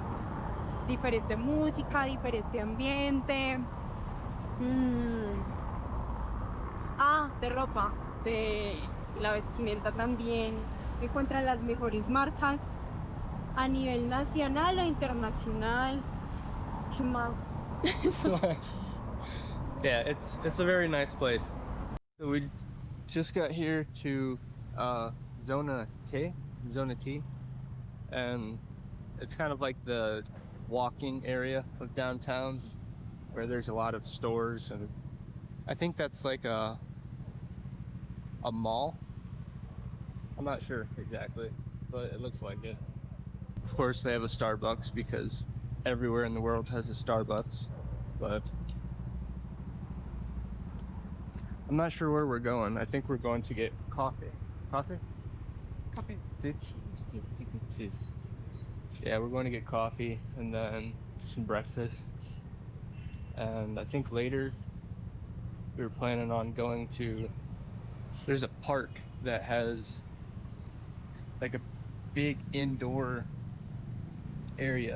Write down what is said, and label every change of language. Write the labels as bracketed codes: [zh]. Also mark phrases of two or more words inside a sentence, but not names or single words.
[es] Diferente música, diferente ambiente. De ropa, de la vestimenta también. Encuentran las mejores marcas a nivel nacional o internacional. ¿Qué más? [en] Yeah, it's a very nice place. So we just got here to Zona T, Zona T, and it's kind of like the walking area of downtown where there's a lot of stores, and I think that's like a mall. I'm not sure exactly, but it looks like it. Of course, they have a Starbucks because everywhere in the world has a Starbucks, but I'm not sure where we're going. I think we're going to get coffee. Coffee? [es] Café. Sí? Sí, sí, sí. Sí. [en] Yeah, we're going to get coffee and then some breakfast. And I think later we were planning on going to, there's a park that has like a big indoor area.